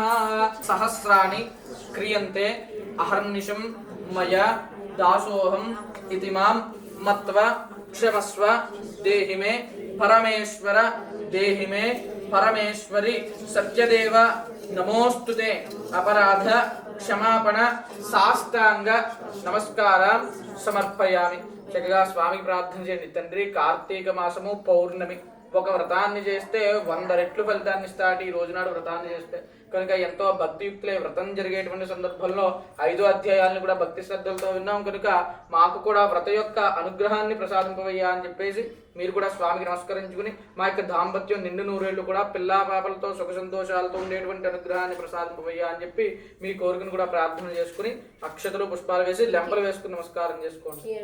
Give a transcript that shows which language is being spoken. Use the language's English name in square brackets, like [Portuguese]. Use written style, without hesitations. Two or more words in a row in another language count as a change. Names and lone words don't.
[Sanskrit] सहस्राणि क्रियन्ते अहर्निशं मया दासोऽहम् इति मां मत्वा क्षमस्व देहि मे परमेश्वर देहि मे परमेश्वरी। सत्यदेव नमोस्तुते। अपराध क्षमापण साष्टांग नमस्काరం సమర్పయామి। [Telugu] చక్కగా స్వామికి ప్రార్థన చేయండి। తండ్రి కార్తీక మాసము పౌర్ణమి ఒక వ్రతాన్ని చేస్తే 100 రెట్లు ఫలితాన్ని ఇస్తాడు ఈ రోజు నాడు వ్రతాన్ని చేస్తే। కనుక ఎంతో భక్తియుక్తులే వ్రతం జరిగేటువంటి సందర్భంలో 5 అధ్యాయాలను కూడా భక్తి శ్రద్ధలతో విన్నాం కనుక మాకు కూడా వ్రత యొక్క అనుగ్రహాన్ని ప్రసాదింపవయ్యా అని చెప్పేసి మీరు కూడా స్వామికి నమస్కరించుకుని మా యొక్క దాంపత్యం నిండు నూరేళ్లు కూడా పిల్లా పాపలతో సుఖ సంతోషాలతో ఉండేటువంటి అనుగ్రహాన్ని ప్రసాదింపవయ్యా అని చెప్పి మీ కోరికను కూడా ప్రార్థన చేసుకుని అక్షతలు పుష్పాలు వేసి లెంపలు వేసుకుని నమస్కారం చేసుకోండి।